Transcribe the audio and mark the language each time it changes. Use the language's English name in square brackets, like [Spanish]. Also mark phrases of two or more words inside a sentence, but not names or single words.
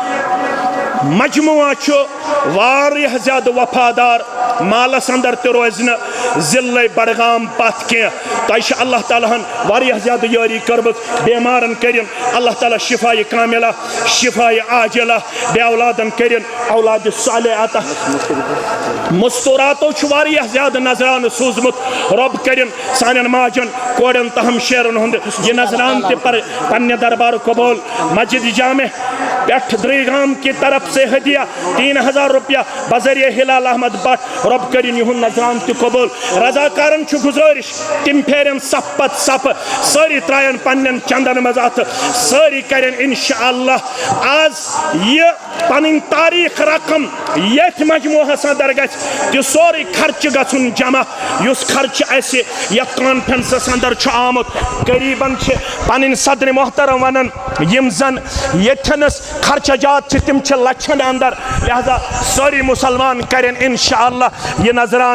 [Kashmiri] مجموعہ چھُ واریاہ زیادٕ وفادار مالس اندر تہِ روزِ نہٕ ضلعے بڈگام پتھ کینٛہہ تۄہہِ چھِ اللہ تعالیٰ ہن واریاہ زیادٕ یٲری کٔرمٕژ بیمارن کٔرِن اللہ تعالیٰ شفایہِ کاملہ شفایہِ عاجلہ بے اولادن کٔرِن اولادِ صالح عطا مستوراتو چھُ واریاہ زیادٕ نظرانہٕ سوٗزمُت رۄب کٔرِن سانٮ۪ن ماجن کورٮ۪ن تہٕ ہمشیرن ہُنٛد یہِ نظرانہٕ تہِ پننہِ دربار قبوٗل مسجد جامع پٮ۪ٹھ درٕگام کہِ [Urdu] طرف سے [Kashmiri] ہدیہ 3000 روپیہ بذریعہ ہلال احمد بٹ رۄب کٔرِن یِہُنٛد نظرانہٕ تہِ قبوٗل رضاکارن چھُ گُزٲرِش تِم پھیرن صف پتہٕ صفہٕ سٲری ترٛایَن پننٮ۪ن چندن منٛز اَتھٕ سٲری کرن [Arabic] انشاء اللہ [Kashmiri] آز یہِ پنٕنۍ تاریخ رقم ییٚتھۍ مجموعہس اندر گژھِ تہِ سورُے خرچہٕ گژھُن جمع یُس خرچہٕ اَسہِ یتھ کانفرنسس اندر چھُ آمُت قریٖبن چھِ پنٕنۍ صدرِ محترم ونان یِم زن ییٚتھٮ۪نس خرچہ جات چھِ تِم چھِ لچھن اندر لہذا سٲری مُسلمان کرن [Arabic] انشاء اللہ [Kashmiri] یہِ